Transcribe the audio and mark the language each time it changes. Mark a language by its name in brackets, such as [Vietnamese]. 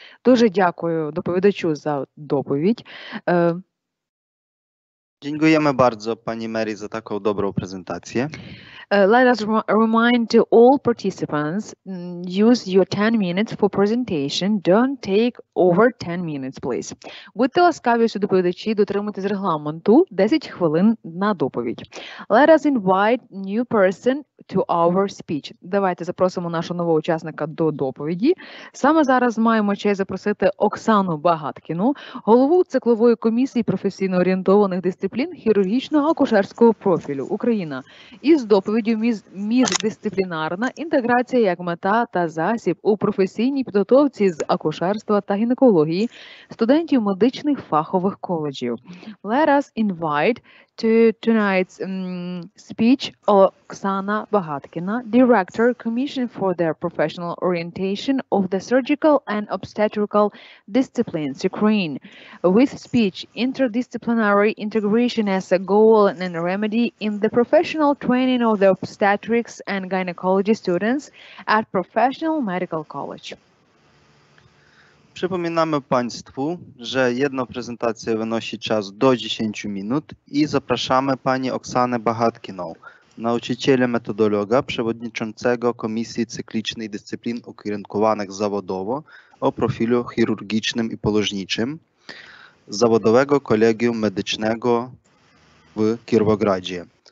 [Ukrainian] Дуже дякую доповідачу за доповідь. [Polish] Dziękujemy bardzo pani Mary za taką dobrą prezentację. [English] Let us remind to all participants, use your 10 minutes for presentation. Don't take over 10 minutes, please. [Ukrainian] Будьте ласкаві, доповідачі, дотримуйтесь регламенту 10 хвилин на доповідь. [English] Let us invite new person to our speech. [Ukrainian] Давайте запросимо нашого нового учасника до доповіді. Саме зараз маємо честь запросити Оксану Багаткіну, голову циклової комісії професійно орієнтованих дисциплін хірургічного акушерського профілю Україна із доповіддю міждисциплінарна інтеграція як мета та засіб у професійній підготовці з акушерства та гінекології студентів медичних фахових коледжів. [English] Let us invite to tonight's speech Oksana Bahatkina, Director, Commission for the Professional Orientation of the Surgical and Obstetrical Disciplines, Ukraine, with speech Interdisciplinary Integration as a Goal and a Remedy in the Professional Training of the Obstetrics and Gynecology Students at Professional Medical College. [Polish] Przypominamy Państwu, że jedna prezentacja wynosi czas do 10 minut i zapraszamy Pani Oksanę Bahatkiną, nauczyciela metodologa, przewodniczącego Komisji Cyklicznej Dyscyplin Ukierunkowanych Zawodowo o profilu chirurgicznym i położniczym Zawodowego Collegium Medycznego w Kirowogradzie.